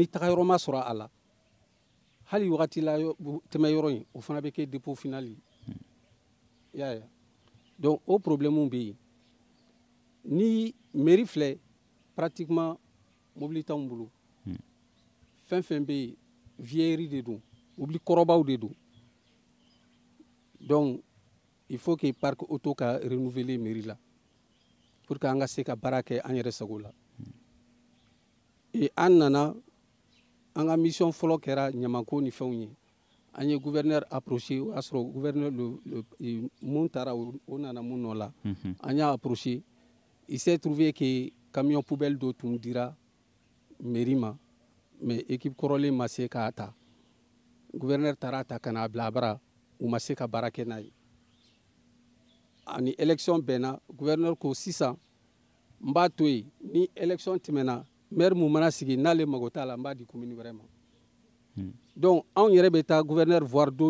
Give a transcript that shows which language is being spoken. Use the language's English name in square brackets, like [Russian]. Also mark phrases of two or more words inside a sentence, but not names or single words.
[Bambara] tagayɔrɔ ma sɔrɔ a la hali wagati la tɛmɛ yɔrɔ in o fana bɛ kɛ [French] dépôt final [Bambara] ye i y'a ye donc o problème bɛ yen ni mairie filɛ pratiquement mobili t'anw bolo fɛn fɛn bɛ yen vieillerie de don mobili kɔrɔbaw de don [French] donc il faut que parc auto [Bambara] ka renouveler mairie la [French] pour que [Bambara] an ka se ka baara kɛ an yɛrɛ sago la et an nana an ka mission fɔlɔ kɛra ɲamanko ni fɛnw ye an ye [French] gouverneur approché [Bambara] o y'a sɔrɔ gouverneur mun taara o nana mun nɔ la an y'a approché [French] il s'est trouvé que camion poubelle [Bambara] dɔ tun dira mairie ma [French] mais équipe [Bambara] kɔrɔlen ma se k'a ta gouverneur taara ta ka n'a bila a bara u ma se ka baara kɛ n'a ye ani élection bɛnna gouverneur ko sisan n b'a to yen ni élection tɛmɛna maire mun mana sigi n'ale mago t'a la n b'a di commune wɛrɛ ma donc anw yɛrɛ bɛ taa [French] gouverneur voir [Bambara] don